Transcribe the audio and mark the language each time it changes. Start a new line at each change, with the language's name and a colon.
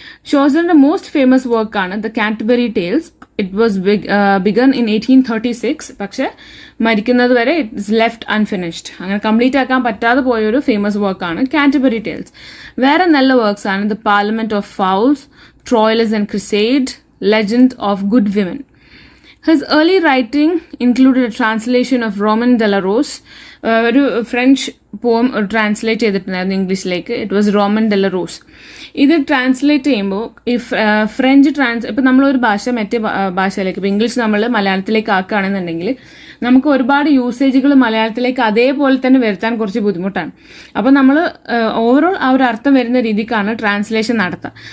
English: ഷോസറിന്റെ most famous വർക്കാണ് the Canterbury Tales. It was begun in 1836,
Malayalam: പക്ഷെ മരിക്കുന്നത് വരെ
English: It's left unfinished.
Malayalam: അങ്ങനെ കംപ്ലീറ്റ് ആക്കാൻ പറ്റാതെ പോയൊരു ഫേമസ് വർക്കാണ് കാന്റർബറി ടേൽസ്. വേറെ നല്ല വർക്ക്സ് ആണ് the parliament of fouls, Troilus and ക്രിസേഡ്, legend of good women.
English: His early writing included a translation of Roman de la Rose,
Malayalam: ഒരു ഫ്രഞ്ച് പോം ട്രാൻസ്ലേറ്റ് ചെയ്തിട്ടുണ്ടായിരുന്നു ഇംഗ്ലീഷിലേക്ക്.
English: It was Roman de la Rose.
Malayalam: ഇത് ട്രാൻസ്ലേറ്റ് ചെയ്യുമ്പോൾ ഈ ഫ്രഞ്ച് ഇപ്പം നമ്മളൊരു ഭാഷ മറ്റേ ഭാഷയിലേക്ക്, ഇപ്പം ഇംഗ്ലീഷ് നമ്മൾ മലയാളത്തിലേക്ക് ആക്കുകയാണെന്നുണ്ടെങ്കിൽ നമുക്ക് ഒരുപാട് യൂസേജുകൾ മലയാളത്തിലേക്ക് അതേപോലെ തന്നെ വരുത്താൻ കുറച്ച് ബുദ്ധിമുട്ടാണ്. അപ്പം നമ്മൾ ഓവറോൾ ആ ഒരു അർത്ഥം വരുന്ന രീതിക്കാണ് ട്രാൻസ്ലേഷൻ നടത്തുക.